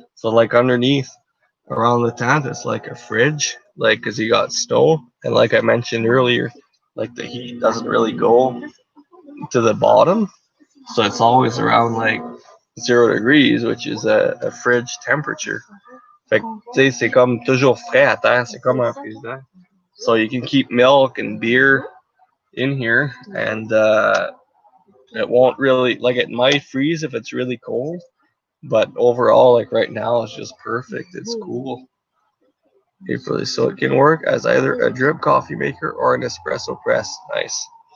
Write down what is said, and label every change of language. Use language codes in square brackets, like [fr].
[en] So like underneath, around the tent, it's like a fridge, like because you got stove, and like I mentioned earlier, like the heat doesn't really go to the bottom, so it's always around like 0 degrees, which is a fridge temperature. [fr] Fait que, tu sais, c'est comme toujours frais à terre, c'est comme un frigidaire. [en] So you can keep milk and beer in here, and it won't really, like, it might freeze if it's really cold, but overall, like right now, it's just perfect. It's cool. So it can work as either a drip coffee maker or an espresso press. Nice.